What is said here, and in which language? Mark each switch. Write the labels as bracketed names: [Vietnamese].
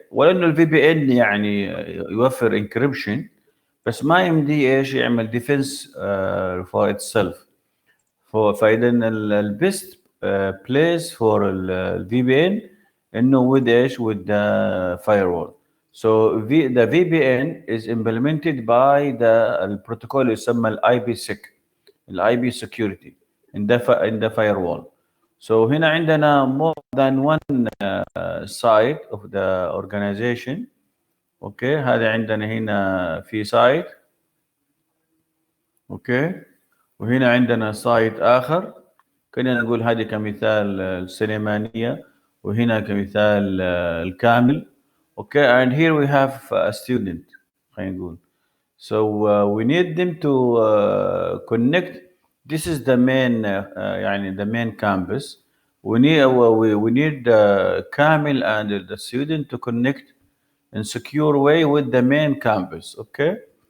[Arabic] ولانه الفي بي ان يعني يوفر انكريبشن، بس ما يمدي ايش يعمل [English] Defence for itself. [Arabic] فاذا [English] البيست place for الفي P N [Arabic] انه [English] with [Arabic] ايش [English] with the firewall. So the VPN is implemented by the [Arabic] البروتوكول يسمى [English] الاي P sec, الاي P security in the firewall. So [Arabic] هنا عندنا [English] more than one side of the organization. [Arabic] اوكي. هذا عندنا هنا في سايت. اوكي. وهنا عندنا سايت اخر. خلينا نقول هذه كمثال السليمانية، وهنا كمثال الكامل. اوكي. [English] and here we have a student. [Arabic] خلينا نقول. [English] So we need them to connect. This is the main [Arabic] يعني [English] the main campus. We need Kamil and the student to connect in secure way with the main campus. Okay.